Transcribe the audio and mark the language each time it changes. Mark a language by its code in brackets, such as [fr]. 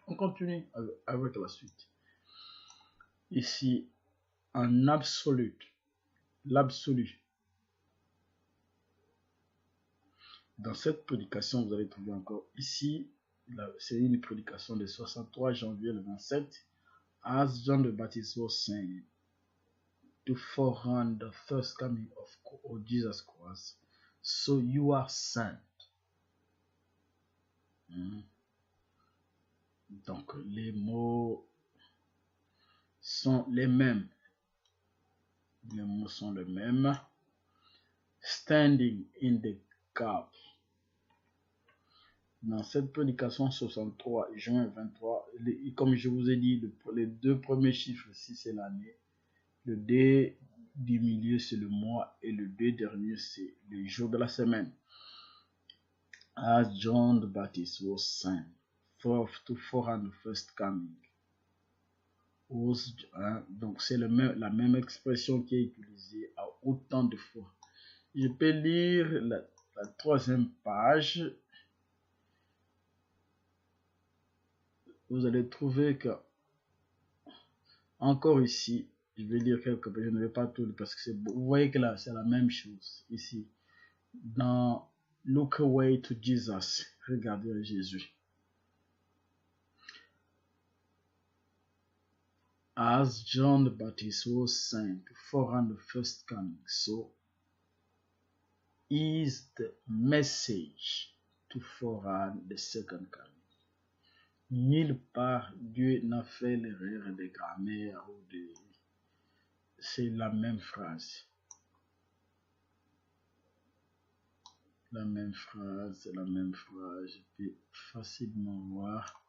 [fr] On continue avec la suite. Ici, en absolu, l'absolu. Dans cette prédication, vous allez trouver encore ici, c'est une prédication de 63 janvier le 27, [en] As John the Baptist was sent to forerun the first coming of Jesus Christ. So you are sent. [fr] Donc les mots sont les mêmes. Les mots sont les mêmes. Standing in the gap. Dans cette prédication 63 juin 23, comme je vous ai dit, les deux premiers chiffres ici c'est l'année, le 2 du milieu c'est le mois et le 2 dernier c'est le jour de la semaine. [en] As John the Baptist was sent forth to forerun the first coming. [fr] Donc c'est la même expression qui est utilisée à autant de fois. Je peux lire la troisième page. Vous allez trouver que, encore ici, je vais lire quelques pages, je ne vais pas tout lire parce que vous voyez que là, c'est la même chose ici. Dans Look Away to Jesus, regardez à Jésus. [en] As John the Baptist was sent to forerun the first coming, so is the message to forerun the second coming. [fr] Nulle part Dieu n'a fait l'erreur de grammaire ou de... C'est la même phrase. La même phrase, c'est la même phrase. Je peux facilement voir.